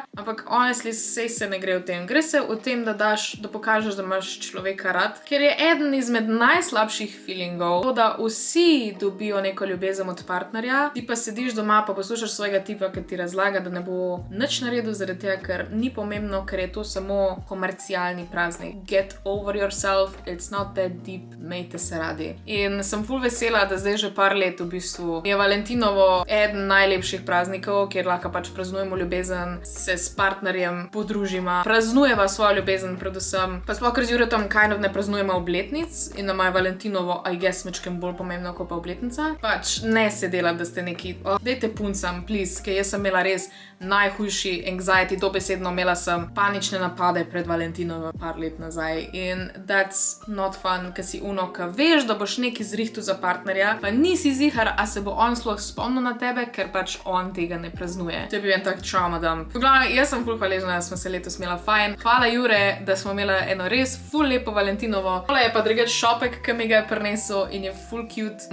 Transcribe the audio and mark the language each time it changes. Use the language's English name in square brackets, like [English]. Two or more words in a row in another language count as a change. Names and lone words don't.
[Slovenian] Ampak honestly, sej se ne gre v tem. Gre se v tem, da pokažeš, da imaš človeka rad, ker je eden izmed najslabših feelingov, to, da vsi dobijo neko ljubezen od partnerja, ti pa sediš doma, pa poslušaš svojega tipa, ki ti razlaga, da ne bo nič naredil zaradi tega, ker ni pomembno, ker je to samo komercialni praznik. [English] Get over yourself, it's not that deep, [Slovenian] imejte se radi. In sem ful vesela, da zdaj že par let v bistvu je Valentinovo eden najlepših praznikov, kjer lahko pač praznujemo ljubezen, se s partnerjem podružimo, praznujeva svojo ljubezen predvsem. Pa sploh, ker z Juretom [English] kind of [Slovenian] ne praznujemo obletnic in nama je Valentinovo, [English] I guess, [Slovenian] mečkem bolj pomembno kot pa obletnica. Pač ne se delati, da ste neki, dejte puncam, please, ker jaz sem imela res najhujši anxiety, dobesedno imela sem panične napade pred Valentinovo par let nazaj in [English] that's not fun, [Slovenian] ker si ka veš, da boš neki zrihtu za partnerja, pa nisi zihar, a se bo on sploh spomnil na tebe, ker pač on tega ne praznuje. To je bil en tak [English] trauma dump. [Slovenian] V glavnem, jaz sem ful hvaležna, da smo se letos imela fajn. Hvala Jure, da smo imela eno res ful lepo Valentinovo. Tole je pa drugač šopek, ki mi ga je prinesel in je ful cute.